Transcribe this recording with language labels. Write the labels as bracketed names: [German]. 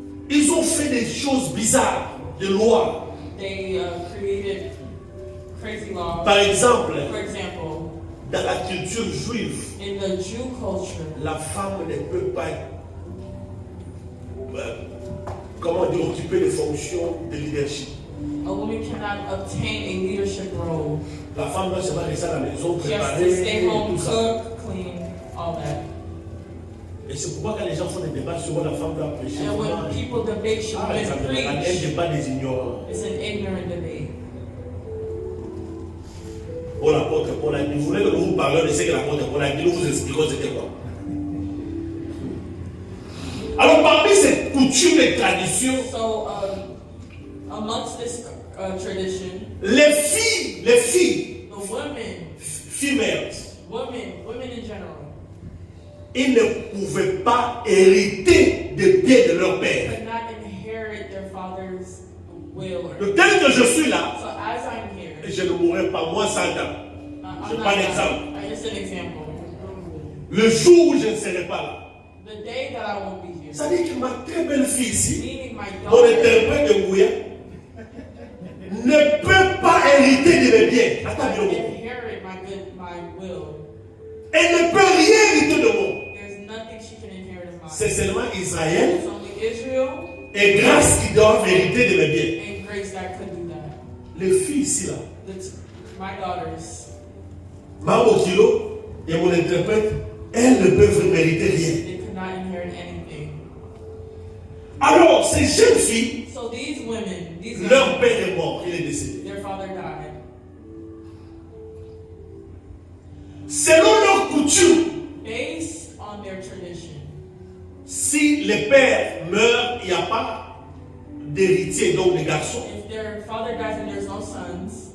[French] ils ont fait des choses bizarres, des lois. [English] they created crazy laws. [French] Par exemple, [English] For example, [French] dans la culture juive, [English] in the Jew culture, [French] la femme ne peut pas, comment dire, occuper des fonctions de leadership. [English] a woman cannot obtain a leadership role. [French] La femme doit seulement rester à la maison, [English] She has [French] préparer, [English] to stay home, [French] tout ça. [English] cook, clean, all that. [French] Et c'est pourquoi quand les gens font des débats sur la femme doit prêcher, [English] And when people debate, should [French] ah, ça [English] women [French] me un [English] preach? [French] débat des ignorants. [English] It's an ignorant debate. [French] Oh, l'apôtre Paul a dit, vous voulez que nous vous parlions de ce que l'apôtre Paul a dit, nous vous expliquons c'était quoi. Alors parmi ces coutumes et traditions, [English] So, amongst this tradition, [French] les filles, [English] the women, females, women in general, [French] ils ne pouvaient pas hériter des biens de leur père. [English] could not inherit their father's will. [French] Or, De tel que je suis là, [English] so as I'm here, [French] je ne mourrai pas moins 100 ans. [English] I'm [French] Je [English] not [French] prends l'exemple. [English] just an example. [French] Le jour où je ne serai pas là. [English] The day that I won't be here, [French] Ça dit que ma très belle fille ici, [English] meaning my [French] mon [English] daughter [French] interprète de Mouya, ne peut pas hériter de mes biens. Attends, [English] could Biloko. inherit my will. [French] Elle ne peut rien hériter de moi. [English] There's nothing she can inherit of mine. [French] C'est seulement Israël [English] It's only Israel [French] et grâce qui doivent hériter de mes biens. [English] and grace that could do that. [French] Les filles ici, là, [English] My daughters, [French] Mambo Kilo et mon interprète, elles ne peuvent mériter rien. [English] they could not inherit anything. [French] Alors, ces jeunes filles, [English] So these women, these young, [French] leur père est mort, il est décédé. [English] their father died. [French] Selon leur coutume, [English] Based on their tradition, [French] si le père meurt, il n'y a pas d'héritier, donc de garçon. [English] if their father dies and there's no sons,